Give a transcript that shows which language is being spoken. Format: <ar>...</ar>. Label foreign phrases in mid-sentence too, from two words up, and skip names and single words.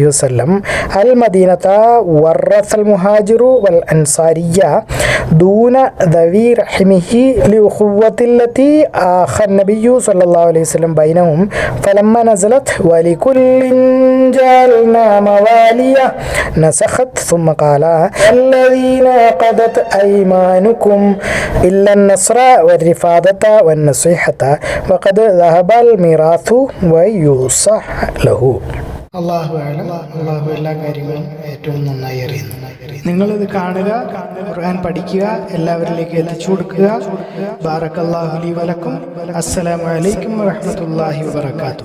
<ar>وسلم المدينة ورث المهاجر والأنصارية دون ذوي رحمه لأخوة التي آخى النبي صلى الله عليه وسلم بينهم فلما نزلت ولكل جعلنا مواليا نسخت ثم قال الذين عقدت أيمانكم إلا النصر والرفادة والنصيحة وقد ذهب الميراث ويوصح له.</ar> <ml>അള്ളാഹു എല്ലാ കാര്യങ്ങളും ഏറ്റവും നന്നായി അറിയുന്നു. നിങ്ങളിത് കാണുക, ഖുർആൻ പഠിക്കുക, എല്ലാവരിലേക്ക് എത്തിച്ചു കൊടുക്കുക.</ml> <ar>بارك الله لي ولكم. السلام عليكم ورحمة الله وبركاته.</ar>